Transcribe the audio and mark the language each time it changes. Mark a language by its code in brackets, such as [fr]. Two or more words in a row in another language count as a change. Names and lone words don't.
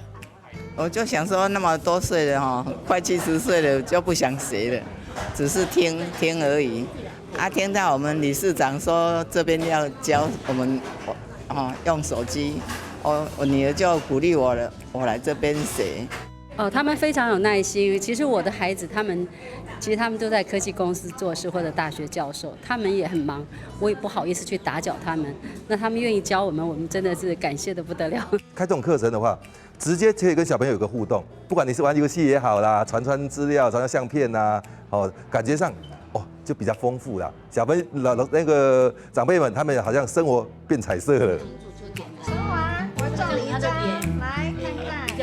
[zh] 我就想說，那麼多歲了哈，快70歲了就不想學了，只是聽聽而已。聽到我們理事長說這邊要教我們用手機，我女兒就鼓勵我了，我來這邊學。他們非常有耐心。其實我的孩子，他們都在科技公司做事或者大學教授，他們也很忙，我也不好意思去打攪他們。那他們願意教我們真的是感謝得不得了。開這種課程的話，直接可以跟小朋友有個互動，不管你是玩遊戲也好啦，傳資料、傳相片啦，感覺上就比較豐富啦。小朋友那個長輩們，他們好像生活變彩色了。生完，我照你一張，來看看。